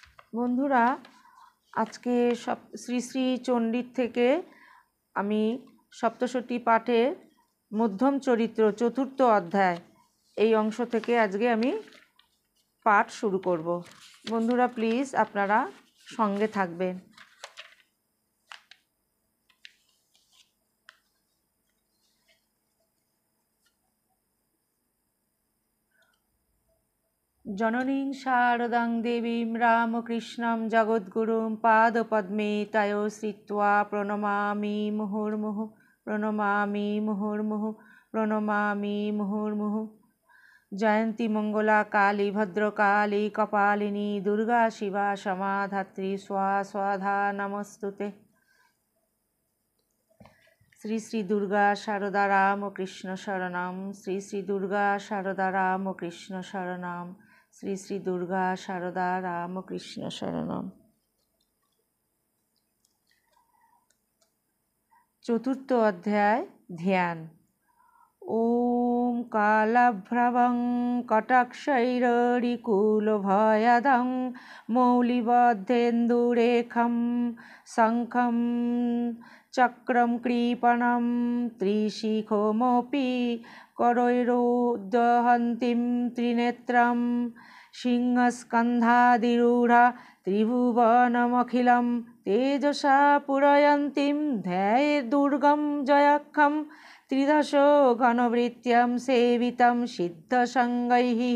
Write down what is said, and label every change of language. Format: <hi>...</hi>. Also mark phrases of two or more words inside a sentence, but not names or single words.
<bn>বন্ধুরা, আজকে শ্রী শ্রী চণ্ডীর থেকে আমি সপ্তশতী পাঠের মধ্যম চরিত্র চতুর্থ অধ্যায় এই অংশ থেকে আজকে আমি পাঠ শুরু করব। বন্ধুরা প্লিজ আপনারা সঙ্গে থাকবেন।</bn> <sa>জননীং শারদাং দেবীং রামকৃষ্ণং জগদ্গুরুং পাদপদ্মে তয়ো শ্রিত্বা প্রণমামি মুহুর্মুহুঃ প্রণমামি মুহুর্মুহুঃ প্রণমামি মুহুর্মুহুঃ। জয়ন্তী মঙ্গলা কালী ভদ্রকালী কপালিনী দুর্গা শিবা সমাধাত্রী স্বাধা নমস্তুতে। শ্রী শ্রী দুর্গা শারদা রামকৃষ্ণ শরণম, শ্রী শ্রী দুর্গা শারদা রামকৃষ্ণ শরণম, শ্রী শ্রী দুর্গা শারদা রামকৃষ্ণ শরণম।</sa> <bn>চতুর্থ অধ্যায় ধ্যান।</bn> <sa>ওম কালাভ্রবং কটাক্ষৈররিকুলভয়াদং মৌলিবদ্ধেন্দুরেখম শঙ্খম চক্রম কৃপণম ত্রিশিখমপি করৈরোদ্দহন্তীম ত্রিনেত্রম সিংহস্কন্ধাদিরূঢ়া ত্রিভুবনমখিলম তেজসা পূরয়ন্তীম ধ্যায়েদুর্গম জয়াক্ষম ত্রিদশো ঘনবৃত্ত্যং সেবিতং সিদ্ধসঙ্গৈঃ।</sa>